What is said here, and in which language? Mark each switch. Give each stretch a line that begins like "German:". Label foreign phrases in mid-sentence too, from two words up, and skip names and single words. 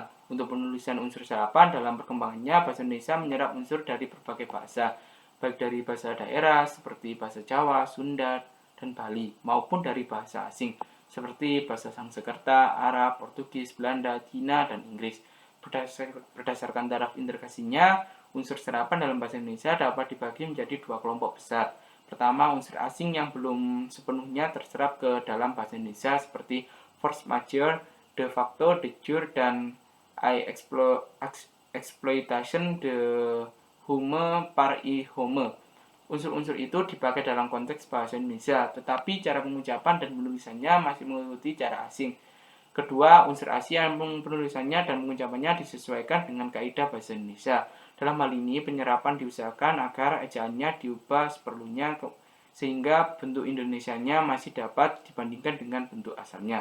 Indonesian: Untuk penulisan unsur serapan dalam perkembangannya, bahasa Indonesia menyerap unsur dari berbagai bahasa, baik dari bahasa daerah seperti bahasa Jawa, Sunda, dan Bali, maupun dari bahasa asing seperti bahasa Sanskerta, Arab, Portugis, Belanda, Cina, dan Inggris. Berdasarkan taraf integrasinya, unsur serapan dalam bahasa Indonesia dapat dibagi menjadi dua kelompok besar. Pertama, unsur asing yang belum sepenuhnya terserap ke dalam bahasa Indonesia seperti
French: force majeure,
Latin: de facto, de jure,
Indonesian: dan
French: exploitation de homme par i homme.
Indonesian: Unsur-unsur itu dipakai dalam konteks bahasa Indonesia, tetapi cara pengucapan dan penulisannya masih mengikuti cara asing. Kedua, unsur asing yang penulisannya dan pengucapannya disesuaikan dengan kaidah bahasa Indonesia. Dalam hal ini, penyerapan diusahakan agar ejaannya diubah seperlunya sehingga bentuk Indonesianya masih dapat dibandingkan dengan bentuk asalnya.